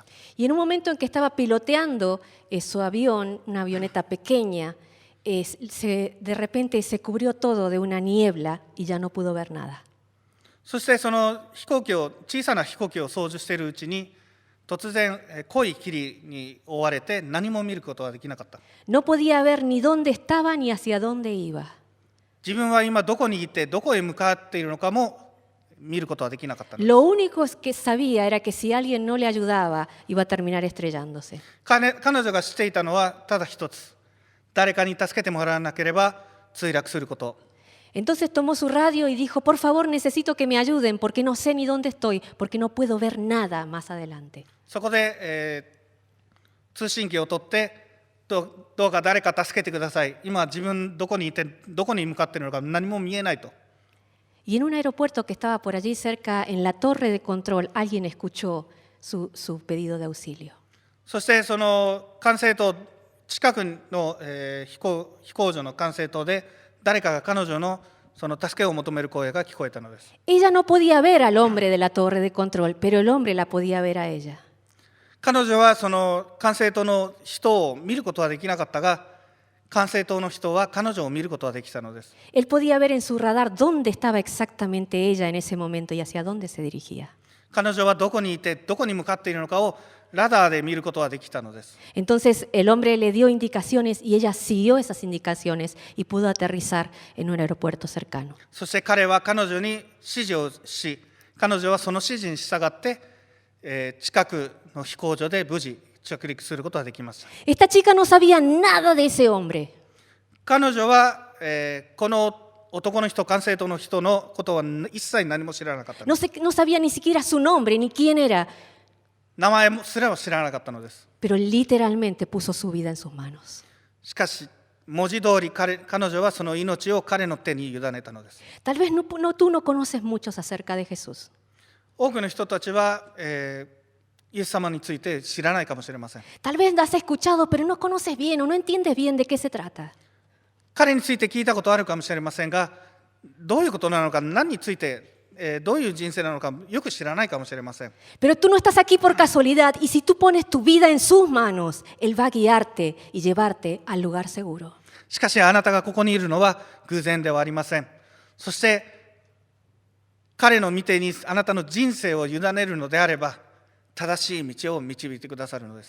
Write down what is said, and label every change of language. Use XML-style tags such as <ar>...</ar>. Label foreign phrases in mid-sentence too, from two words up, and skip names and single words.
<es>Y en un momento en que estaba piloteando su avión, una avioneta pequeña, de repente se cubrió todo de una niebla y ya no pudo ver nada.</es> <ja>そしてその小さな飛行機を操縦しているうちに、 突然濃い霧に覆われて何も見ることができなかった。</ja> <es>No podía ver ni dónde estaba ni hacia dónde iba.</es> <ja>自分は今どこにいてどこへ向かっているのかも見ることはできなかったのです。</ja> <es>Lo único que sabía era que si alguien no le ayudaba, iba a terminar estrellándose.</es> <ja>彼女が知っていたのはただ一つ、誰かに助けてもらわなければ墜落すること。</ja> <es>Entonces tomó su radio y dijo, por favor, necesito que me ayuden porque no sé ni dónde estoy, porque no puedo ver nada más adelante.</es> <ja>そこで、通信機を取ってどうか誰か助けてください。今自分どこにいてどこに向かっているのか何も見えないと。</ja> <es>Y en un aeropuerto que estaba por allí cerca, en la torre de control, alguien escuchó su pedido de auxilio.</es> <ja>そしてその管制塔近くの、飛行場の管制塔で誰かが彼女のその助けを求める声が聞こえたのです。</ja> <es>Ella no podía ver al hombre de la torre de control, pero el hombre la podía ver a ella.</es> <ja>彼女はその管制塔の人を見ることはできなかったが、管制塔の人は彼女を見ることはできたのです。</ja> <es>Él podía ver en su radar dónde estaba exactamente ella en ese momento y hacia dónde se dirigía.</es> <ja>彼女はどこにいてどこに向かっているのかをラダーで見ることはできたのです。</ja> <es>Entonces el hombre le dio indicaciones y ella siguió esas indicaciones y pudo aterrizar en un aeropuerto cercano.</es> <ja>そして彼は彼女に指示をし、彼女はその指示に従って、近くの飛行場で無事着陸することができました。</ja> <es>Esta chica no sabía nada de ese hombre.</es> <ja>彼女は、この男の人、管制塔の人のことは一切何も知らなかったのです。</ja> <es>No sabía ni siquiera su nombre ni quién era,</es> <ja>名前すら知らなかったのです。</ja> <es>pero literalmente puso su vida en sus manos.</es> <ja>しかし文字通り彼女はその命を彼の手に委ねたのです。</ja> <es>Tal vez tú no conoces muchos acerca de Jesús.</es> <ja>多くの人たちは、イエス様について知らないかもしれません。</ja> <es>Tal vez has escuchado, pero no conoces bien o no entiendes bien de qué se trata.</es> <ja>彼について聞いたことあるかもしれませんが、どういうことなのか、何について、どういう人生なのかよく知らないかもしれません。</ja> <es>Pero tú no estás aquí por casualidad y si tú pones tu vida en sus manos, Él va a guiarte y llevarte al lugar seguro.</es> <ja>しかしあなたがここにいるのは偶然ではありません。そして彼の御手にあなたの人生を委ねるのであれば、正しい道を導いてくださるのです。</ja>